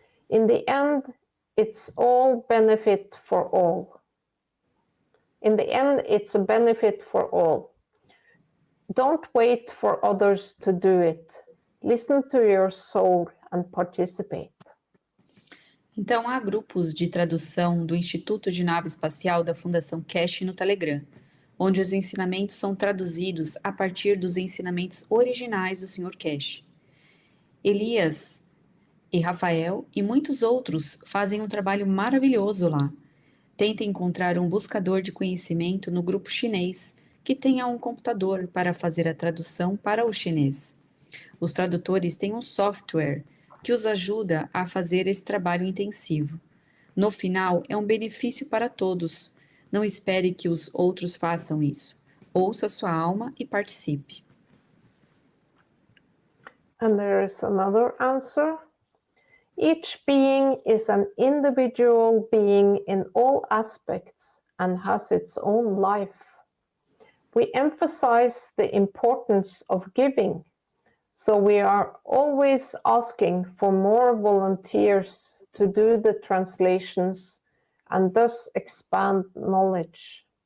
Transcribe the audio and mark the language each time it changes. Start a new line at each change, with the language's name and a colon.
English: In the end, it's all benefit for all. In the end, it's a benefit for all. Don't wait for others to do it. Listen to your soul and participate.
Portuguese: Então, há grupos de tradução do Instituto de Nave Espacial da Fundação Cash no Telegram, onde os ensinamentos são traduzidos a partir dos ensinamentos originais do Sr. Cash. Elias e Rafael e muitos outros fazem um trabalho maravilhoso lá. Tenta encontrar um buscador de conhecimento no grupo chinês que tenha um computador para fazer a tradução para o chinês. Os tradutores têm um software que os ajuda a fazer esse trabalho intensivo. No final, é um benefício para todos. Não espere que os outros façam isso. Ouça sua alma e participe.
English: And there is another answer. Each being is an individual being in all aspects and has its own life. We emphasize the importance of giving, so we are always asking for more volunteers to do the translations and thus expand knowledge.